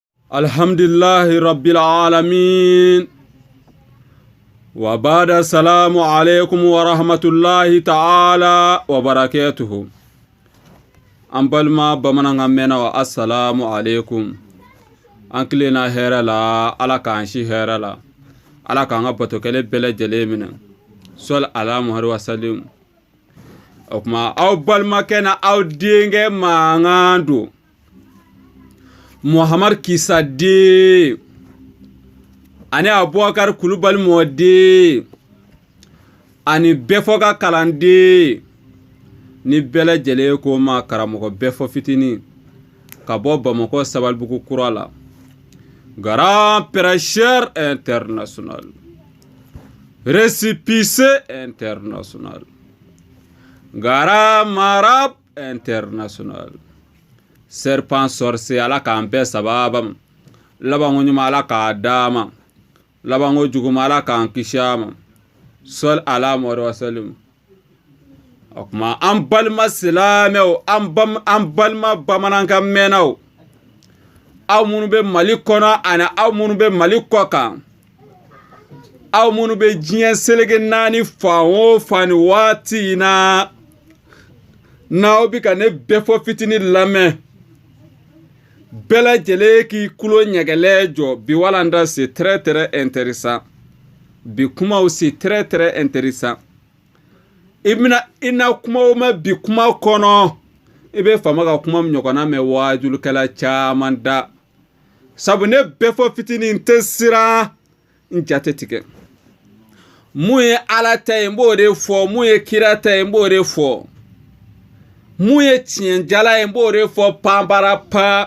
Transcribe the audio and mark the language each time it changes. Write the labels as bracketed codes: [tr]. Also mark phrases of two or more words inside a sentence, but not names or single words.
[ar] الحمد لله رب العالمين وبعد السلام عليكم ورحمة الله تعالى وبركاته. [bm] An balma bamanankan mɛnna wa [ar] السلام عليكم. [bm] An kilenna hɛrɛ la, Ala k'an si hɛrɛ la. Ala k'an ka batokɛle bɛɛ lajɛlen minɛ. [ar] صل على محمد وسلم. [bm] O kuma aw balimakɛ na aw denkɛ mankan don. Muhamadu Kisa den ani Abubakar Kulubali mɔden ani bɛɛ ka kalanden ni bɛɛ lajɛlen ko ma karamɔgɔ bɛɛ fitinin ka bɔ Bamakɔ Sabalibugu kura la. [fr] Grand prêcheur international, récépissé international, grand marabout international, serpent sorcier [bm] ala k'an bɛɛ sababa, labanko ɲuman ala k'a d'a ma, labanko juguman ala k'an kisi a ma. [ar] صل على محمد وسلم. [bm] O kuma an balima silamɛw, an balima bamanankan mɛnnaw, aw minnu bɛ Mali kɔnɔ ani aw minnu bɛ Mali kɔ kan, aw minnu bɛ diɲɛ selege naani fan o fan ni waati in na, n'aw bɛ ka ne bɛɛ fɔ fitinin lamɛn, bɛɛ lajɛlen k'i kulo ɲɛgɛlɛ jɔ. Bi walanda [fr] c'est très très intéressant. [bm] Bi kumaw [fr] c'est très très intéressant. [bm] I na kumaw mɛn bi kuma kɔnɔ, i bɛ fama ka kuma ɲɔgɔnna mɛn wajulikɛla caman da. Sabu ne bɛɛ fɔ fitinin tɛ siran n jate tigɛ. Mun ye Ala ta ye n b'o de fɔ, mun ye kira ta ye n b'o de fɔ, mun ye tiɲɛjala ye n b'o de fɔ panbara pa.